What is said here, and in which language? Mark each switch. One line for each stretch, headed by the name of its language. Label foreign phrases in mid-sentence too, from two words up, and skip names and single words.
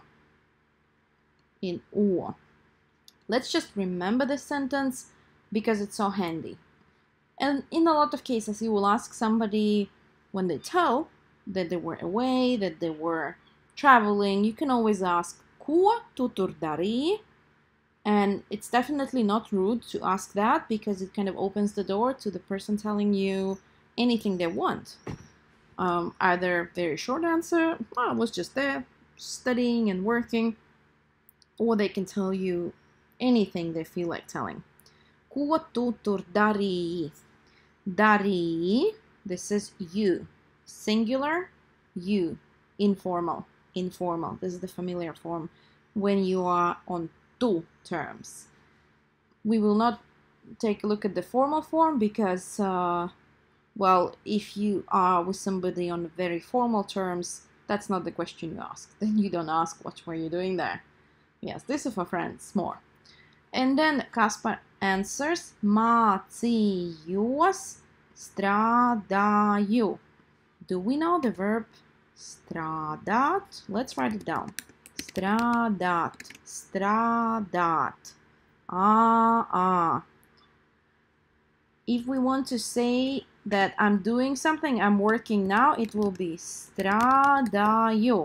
English: In u. Let's just remember this sentence because it's so handy. And in a lot of cases, you will ask somebody when they tell that they were away, that they were traveling. You can always ask,
Latvian: ko tu tur darīji?
English: And it's definitely not rude to ask that because it kind of opens the door to the person telling you anything they want. Either very short answer, I was just there studying and working, or they can tell you anything they feel like telling.
Latvian: Ko tu tur darīji? Darīji,
English: this is you. Singular, you. Informal, informal. This is the familiar form when you are on tu terms. We will not take a look at the formal form because, well, if you are with somebody on very formal terms, that's not the question you ask. Then you don't ask, what were you doing there? Yes, this is for friends, more. And then Kaspar answers,
Latvian: mācījos, strādāju.
English: Do we know the verb strādāt? Let's write it down.
Latvian: Strādāt, strādāt.
English: If we want to say that I'm doing something, I'm working now, it will be strādāju.